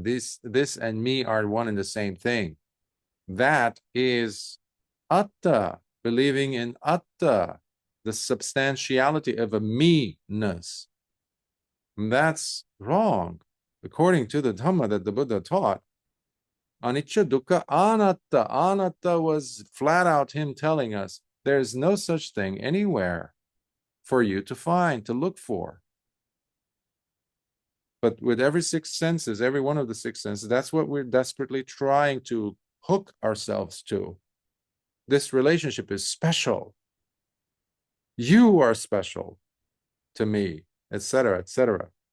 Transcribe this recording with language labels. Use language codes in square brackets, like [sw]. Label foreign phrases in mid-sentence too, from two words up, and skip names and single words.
[en] This and me are one and the same thing. That is atta, believing in atta, the substantiality of a me-ness. That's wrong. According to the Dhamma that the Buddha taught, [pi] anicca, dukkha, anatta. [en] Anatta was flat out him telling us there's no such thing anywhere for you to find, to look for. But with every six senses, every one of the six senses, that's what we're desperately trying to hook ourselves to. This relationship is special. You are special to me, etc., etc.